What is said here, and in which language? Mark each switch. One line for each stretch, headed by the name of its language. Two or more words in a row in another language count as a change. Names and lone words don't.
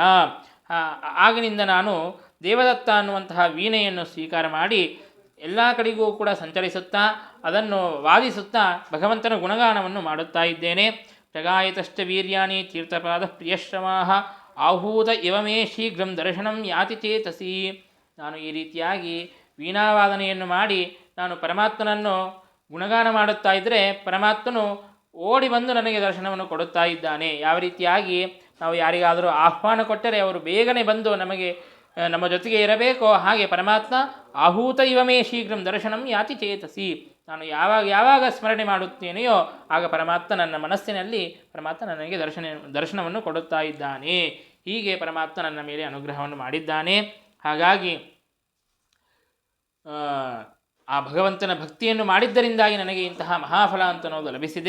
Kannada: ಆಗಿನಿಂದ ನಾನು ದೇವದತ್ತ ಅನ್ನುವಂತಹ ವೀಣೆಯನ್ನು ಸ್ವೀಕಾರ ಮಾಡಿ ಎಲ್ಲ ಕಡೆಗೂ ಕೂಡ ಸಂಚರಿಸುತ್ತಾ ಅದನ್ನು ವಾದಿಸುತ್ತಾ ಭಗವಂತನ ಗುಣಗಾನವನ್ನು ಮಾಡುತ್ತಾ ಇದ್ದೇನೆ.
Sanskrit: ಜಗಾಯತಶ್ಚ ವೀರ್ಯಾಣಿ ತೀರ್ಥಪಾದ ಪ್ರಿಯಶ್ರಮಾಹ ಆಹೂತ ಇವಮೇ ಶೀಘ್ರಂ ದರ್ಶನಂ ಯಾತಿ ಚೇತಸಿ.
Kannada: ನಾನು ಈ ರೀತಿಯಾಗಿ ವೀಣಾವಾದನೆಯನ್ನು ಮಾಡಿ ನಾನು ಪರಮಾತ್ಮನನ್ನು ಗುಣಗಾನ ಮಾಡುತ್ತಾ ಇದ್ದರೆ ಪರಮಾತ್ಮನು ಓಡಿ ಬಂದು ನನಗೆ ದರ್ಶನವನ್ನು ಕೊಡುತ್ತಾ ಇದ್ದಾನೆ. ಯಾವ ರೀತಿಯಾಗಿ ನಾವು ಯಾರಿಗಾದರೂ ಆಹ್ವಾನ ಕೊಟ್ಟರೆ ಅವರು ಬೇಗನೆ ಬಂದು ನಮ್ಮ ಜೊತೆಗೆ ಇರಬೇಕೋ ಹಾಗೆ ಪರಮಾತ್ಮ
Sanskrit: ಆಹೂತ ಇವಮೇ ಶೀಘ್ರಂ ದರ್ಶನಂ ಯಾತಿ ಚೇತಸಿ.
Kannada: ನಾನು ಯಾವಾಗ ಸ್ಮರಣೆ ಮಾಡುತ್ತೇನೆಯೋ ಆಗ ಪರಮಾತ್ಮ ನನ್ನ ಮನಸ್ಸಿನಲ್ಲಿ ನನಗೆ ದರ್ಶನವನ್ನು ಕೊಡುತ್ತಾ ಇದ್ದಾನೆ. ಹೀಗೆ ಪರಮಾತ್ಮ ನನ್ನ ಮೇಲೆ ಅನುಗ್ರಹವನ್ನು ಮಾಡಿದ್ದಾನೆ. ಹಾಗಾಗಿ ಆ ಭಗವಂತನ ಭಕ್ತಿಯನ್ನು ಮಾಡಿದ್ದರಿಂದಾಗಿ ನನಗೆ ಇಂತಹ ಮಹಾಫಲ ಅಂತ ಅನ್ನೋದು ಲಭಿಸಿದೆ.